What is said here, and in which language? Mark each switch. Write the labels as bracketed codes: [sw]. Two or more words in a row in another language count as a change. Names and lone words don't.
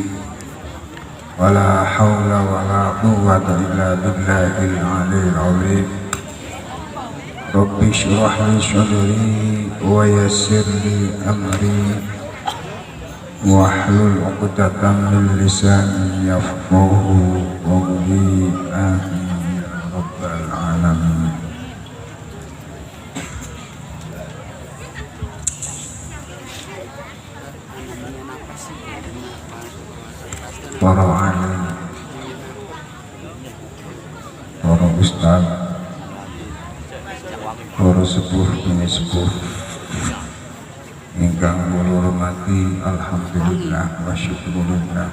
[ar] ولا حول ولا قوة إلا بالله العلي العظيم. رب اشرح لي صدري ويسر لي أمري واحلل عقدة من لساني يفقهوا قولي. آمين يا رب العالمين. [jv] Para alim, para ustaz, para sepuh dene sepuh ingkang kula hormati, [ar] الحمد لله والشكر لله.